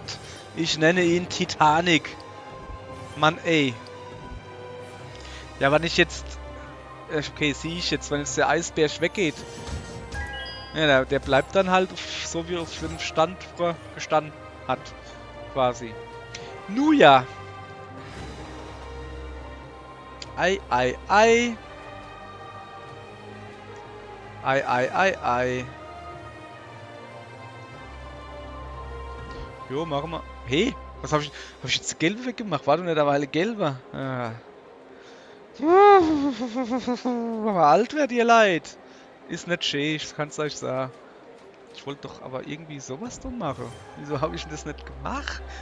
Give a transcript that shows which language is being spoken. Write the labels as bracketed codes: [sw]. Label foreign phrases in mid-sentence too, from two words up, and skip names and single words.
[de] Ich nenne ihn Titanic. Mann, ey. Ja, wenn ich jetzt... Okay, sehe ich jetzt, wenn jetzt der Eisbär weggeht. Ja, der bleibt dann halt so, wie er auf dem Stand früher gestanden hat. Quasi. Nu ja. Ei, ei, ei. Ei, ei, ei, ei. Jo, machen wir. Hey, was habe ich... Habe ich jetzt gelbe weggemacht? War doch nicht eine Weile gelber. Ah. Aber alt wird ihr leid. Ist nicht schön, ich kann's euch sagen. Ich wollte doch aber irgendwie sowas doch machen. Wieso habe ich denn das nicht gemacht?